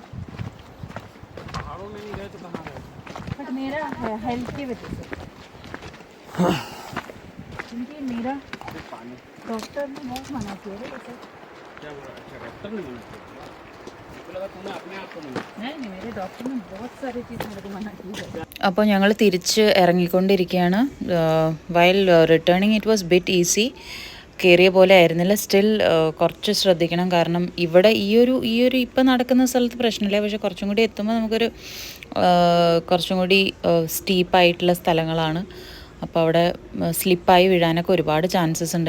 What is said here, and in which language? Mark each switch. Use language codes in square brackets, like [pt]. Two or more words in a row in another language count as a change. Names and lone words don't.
[hi] पहाड़ों में नहीं गए तो कहाँ गए? बट मेरा हेल्थ की वजह से, क्योंकि मेरा डॉक्टर ने बहुत मना किया है. क्या बोला? अच्छा डॉक्टर ने मना किया? नहीं, मेरे डॉक्टर ने बहुत सारी चीज़ मेरे को मना की है. [ml] അപ്പോൾ ഞങ്ങൾ തിരിച്ച് ഇറങ്ങിക്കൊണ്ടിരിക്കുകയാണ്. [en] while returning it was bit easy. [ml] കയറിയ പോലെ ആയിരുന്നില്ല. സ്റ്റിൽ കുറച്ച് ശ്രദ്ധിക്കണം. കാരണം ഇവിടെ ഈ ഒരു ഇപ്പം നടക്കുന്ന സ്ഥലത്ത് പ്രശ്നമില്ല. പക്ഷെ കുറച്ചും കൂടി എത്തുമ്പോൾ നമുക്കൊരു കുറച്ചും കൂടി സ്റ്റീപ്പായിട്ടുള്ള സ്ഥലങ്ങളാണ്. അപ്പോൾ അവിടെ സ്ലിപ്പായി വീഴാനൊക്കെ ഒരുപാട് ചാൻസസ് ഉണ്ട്.